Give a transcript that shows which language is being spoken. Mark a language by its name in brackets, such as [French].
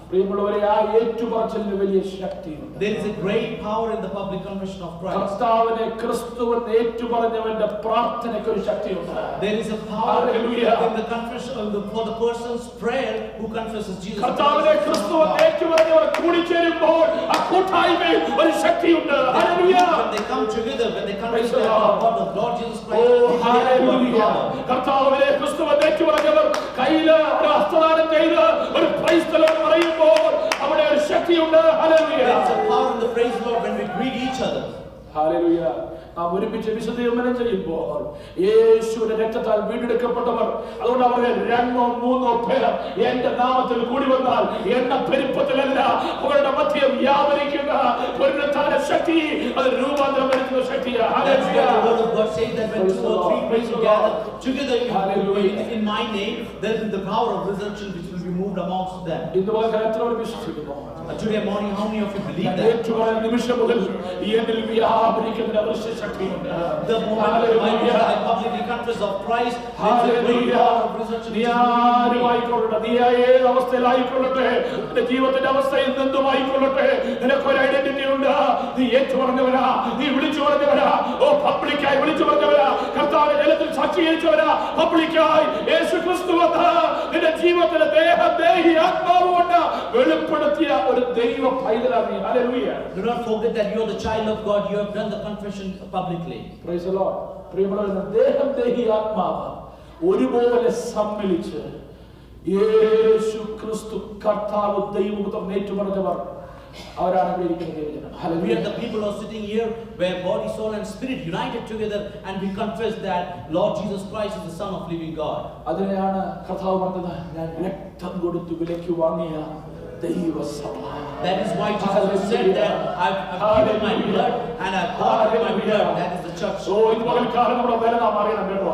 [Malayalam] പ്രിയമുള്ളവരെ, ആ ഏറ്റുപറച്ചിലിന് വലിയ ശക്തിയുണ്ട്. [English] There is a great power in the public confession of Christ. [Malayalam] കർത്താവിനെ ക്രിസ്തുവെന്ന് ഏറ്റുപറഞ്ഞവന്റെ പ്രാർത്ഥനയ്ക്ക് ഒരു ശക്തിയുണ്ട്. [English] There is a power in the confession for the person's prayer who confesses Jesus Christ. [Malayalam] കർത്താവിനെ ക്രിസ്തുവെന്ന് ഏറ്റുപറഞ്ഞവർ കൂടിച്ചേരുമ്പോൾ ആ കൂട്ടായ്മയിൽ ഒരു ശക്തിയുണ്ട്. Hallelujah. [English] When they come together, when they confess the Lord Jesus Christ. Oh hallelujah. [Malayalam] കർത്താവിനെ ക്രിസ്തുവെന്ന് ഏറ്റുപറഞ്ഞവർ കയ്യില് ഒരു ഹസ്തദാനം ചെയ്ത് ഒരു [English] praise the lord [Malayalam] പറയുമ്പോൾ അവിടെ ഒരു ശക്തിയുണ്ട്. Hallelujah. [English] There is a power in the praise Lord when we greet each other. [Malayalam] Hallelujah. നാം ഒരുമിച്ച് വിശുദ്ധീകരണം ചെയ്യുമ്പോൾ യേശുവിന്റെ രക്തത്താൽ വീണ്ടെടുക്കപ്പെട്ടവർ, അതുകൊണ്ട് അവരുടെ 2-3 പേർ എന്റെ നാമത്തിൽ കൂടി വന്നാൽ എണ്ണ പെരുപ്പത്തിലല്ല അവരുടെ മധ്യ വ്യാപരിക്കുന്ന പുനരുത്ഥാന ശക്തി, അത് രൂപാന്തരം വരുത്തുന്ന ശക്തിയാണ്. [English] Hallelujah. The word of God says that when 2 or 3 people gather together in my name, there is the power of resurrection which will be moved amongst them. [Malayalam] ഇതുപോലെ എത്രവർ വിശ്വസിക്കുന്നു? [English] Today morning, how many of you believe that? [Malayalam] ഏറ്റുപറഞ്ഞ നിമിഷം മുതൽ എന്നിൽ വ്യാപരിക്കുന്ന അദൃശ്യ ശക്തിയുണ്ട്. [English] The moment I publicly confess of Christ, there is a great power of resurrection. [Malayalam] നീ ആരുമായിക്കൊള്ളട്ടെ, നീ ഏത് അവസ്ഥയിലായിക്കൊള്ളട്ടെ, നിന്റെ ജീവിതത്തിന്റെ അവസ്ഥയിൽ എന്തുമായിക്കൊള്ളട്ടെ, നിനക്കൊരു ഐഡന്റിറ്റി ഉണ്ട്. നീ ഏറ്റുപറഞ്ഞവരാ, നീ വിളിച്ചു പറഞ്ഞവരാ, പബ്ലിക്കായി വിളിച്ചു പറഞ്ഞവരാ, കർത്താവിന്റെ ജലത്തിൽ സാക്ഷീകരിച്ചവരാ, പബ്ലിക്കായി യേശു ക്രിസ്തു വന്ന് നിന്റെ ജീവിതത്തിലെ ദേഹം ദേഹി ആത്മാവ് കൊണ്ട് വെളിപ്പെടുത്തിയ ഒരു ദൈവ പൈതലാണ്. Hallelujah. [English] Do not forget that you are the child of God. You have done the confession publicly. Praise the Lord. [Malayalam] പ്രിയമുള്ളവരെ, ദേഹം ദേഹി ആത്മാവ് ഒരുപോലെ സമ്മിലിച്ച് യേശു ക്രിസ്തു കർത്താവ് ദൈവപുത്രൻ ഏറ്റുപറഞ്ഞവർ അവരാണ് ഇരിക്കുന്നത്. [English] We are the people who are sitting here where body, soul and spirit united together and we confess that Lord Jesus Christ is the Son of living God. [Malayalam] അതിനെയാണ് കർത്താവ് പറഞ്ഞത്, ഞാൻ രക്തം കൊടുത്തു വിലയ്ക്ക് വാങ്ങിയ ദൈവസഭ. [English] That is why Jesus said that I've given my blood and I've bought with my blood. That is the church. [Malayalam] So ഇത് പകൽക്കാലം നമ്മുടെ വില നാം അറിയണം കേട്ടോ.